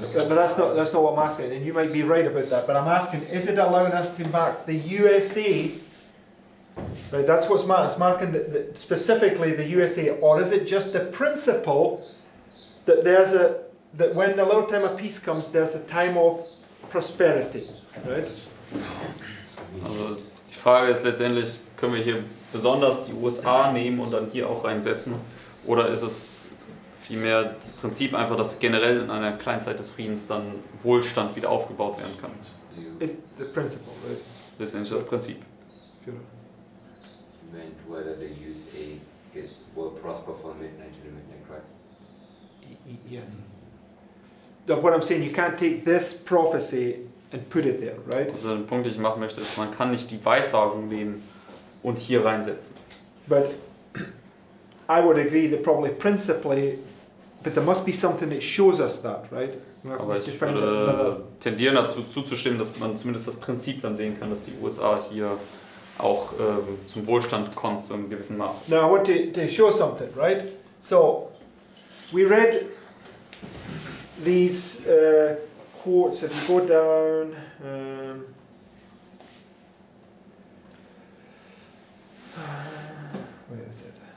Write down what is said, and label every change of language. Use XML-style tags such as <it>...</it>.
<en>But that's not what I'm asking, and you might be right about that. But I'm asking, is it allowing us to mark the USA Right, that's what's marking. It's marking specifically the USA, or is it just a principle that that when the little time of peace comes, there's a time of prosperity, right?</en> <de>Also die Frage ist letztendlich, können wir hier besonders die USA nehmen und dann hier auch reinsetzen? Oder ist es vielmehr das Prinzip einfach, dass generell in einer Kleinzeit des Friedens dann Wohlstand wieder aufgebaut werden kann?</de> <en>It's the principle, right?</en> <de>Das ist letztendlich das Prinzip.</de> <en>Meant whether the USA will prosper from midnight to the midnight cry. Yes. What I'm saying, you can't take this prophecy and put it there, right?</en> <de>Also der Punkt, den ich machen möchte, ist, man kann nicht die Weissagung nehmen und hier reinsetzen.</de> <en>But I would agree that probably principally, but there must be something that shows us that, right? We have</en> <de>Aber</de> <en>to</en> <de>ich</de> <en>find</en> <de>würde</de> <en>another-</en> <de>tendieren dazu zuzustimmen, dass man zumindest das Prinzip dann sehen kann, dass die USA hier auch zum Wohlstand kommt, zu einem gewissen Maß.</de> <en>Now I want to show something, right? So we read these quotes. If you go down, where is it?</en>